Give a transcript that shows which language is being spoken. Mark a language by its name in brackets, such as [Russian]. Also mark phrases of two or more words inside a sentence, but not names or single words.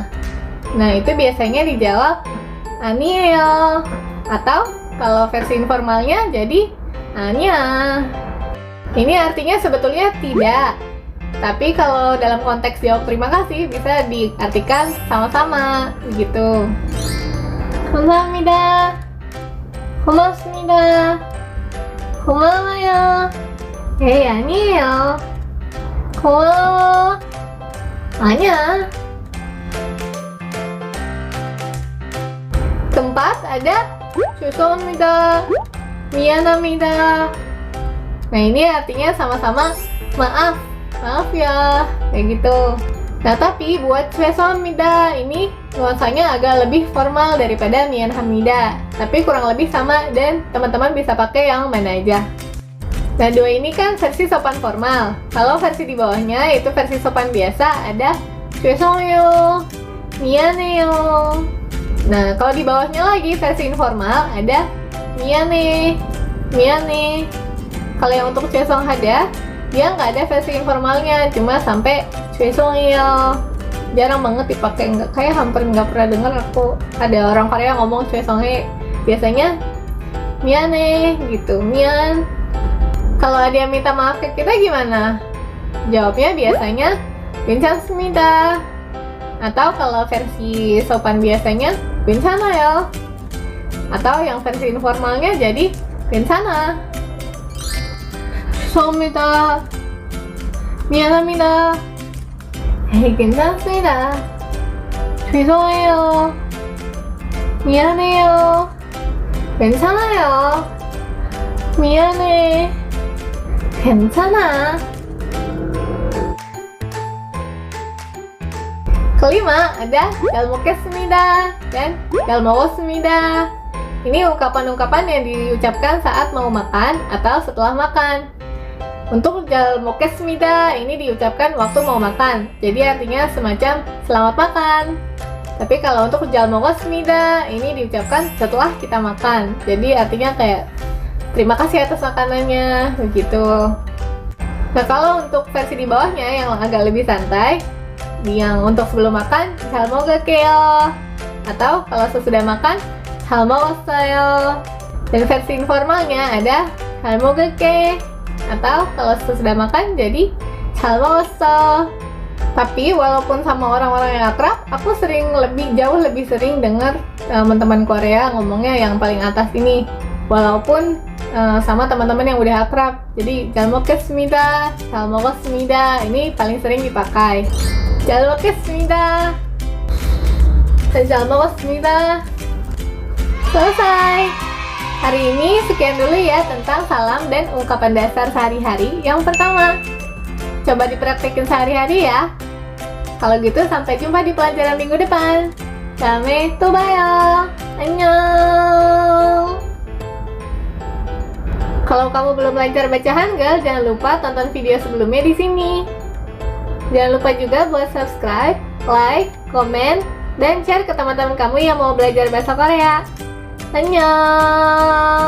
[Indonesian] Nah, itu biasanya dijawab 아니에요. Atau kalau versi informalnya jadi 아니야. Ini artinya sebetulnya tidak. Tapi kalau dalam konteks jawab terima kasih bisa diartikan sama-sama gitu. [Korean] 감사합니다. 고맙습니다. 고마워요. 아니에요. 고마워. 아니야. [Indonesian] Keempat ada [Korean] 죄송합니다, 미안합니다. [Indonesian] Nah, ini artinya sama-sama maaf, maaf ya, kayak gitu. Nah, tapi buat 죄송합니다 ini nuansanya agak lebih formal daripada 미안합니다. Tapi kurang lebih sama dan teman-teman bisa pakai yang mana aja. Nah, dua ini kan versi sopan formal. Kalau versi di bawahnya yaitu versi sopan biasa ada [Korean] 죄송해요, 미안해요. [Indonesian] Nah, kalau di bawahnya lagi versi informal ada [Korean] 미안해, 미안해. [Indonesian] Kalau yang untuk 죄송하다, dia nggak ada versi informalnya, cuma sampai 죄송해요. Jarang banget dipakai, kayak hampir nggak pernah dengar aku ada orang Korea ngomong 죄송해. Biasanya miane gitu, mian. Kalau dia minta maaf ke kita gimana? Jawabnya biasanya 괜찮습니다. Atau kalau versi sopan biasanya 괜찮아요. Atau yang versi informalnya jadi 괜찮아. [Korean] 죄송합니다. 미안합니다. 괜찮습니다. 죄송해요. 미안해요. 괜찮아요. 미안해. 괜찮아. [Indonesian] Kelima ada [Korean] 잘 먹겠습니다 [Indonesian] dan [Korean] 잘 먹었습니다. [Indonesian] Ini ungkapan-ungkapan yang diucapkan saat mau makan atau setelah makan. Untuk [Korean] 잘 먹겠습니다 [Indonesian] ini diucapkan waktu mau makan, jadi artinya semacam selamat makan. Tapi kalau untuk [Korean] 잘 먹었습니다 [Indonesian] ini diucapkan setelah kita makan, jadi artinya kayak terima kasih atas makanannya, begitu. Nah kalau untuk versi di bawahnya yang agak lebih santai, yang untuk sebelum makan [Korean] 잘 먹을게요, [Indonesian] atau kalau sesudah makan [Korean] 잘 먹었어요. [Indonesian] Dan versi informalnya ada [Korean] 잘 먹을게, [Indonesian] atau kalau sesudah makan jadi [Korean] 잘 먹었어. [Indonesian] Tapi walaupun sama orang-orang yang akrab, aku jauh lebih sering dengar teman-teman Korea ngomongnya yang paling atas ini, walaupun sama teman-teman yang udah akrab. Jadi [Korean] 잘 먹겠습니다, 잘 먹었습니다 [Indonesian] ini paling sering dipakai. [Korean] 잘 먹겠습니다, 잘 먹었습니다. [Indonesian] Selesai. Hari ini sekian dulu ya tentang salam dan ungkapan dasar sehari-hari. Yang pertama, coba dipraktekin sehari-hari ya. Kalau gitu sampai jumpa di pelajaran minggu depan. [Korean] 다음에 또 봐요. 안녕. [Indonesian] Kalau kamu belum belajar baca Hangul, jangan lupa tonton video sebelumnya di sini. Jangan lupa juga buat subscribe, like, komen, dan share ke teman-teman kamu yang mau belajar bahasa Korea.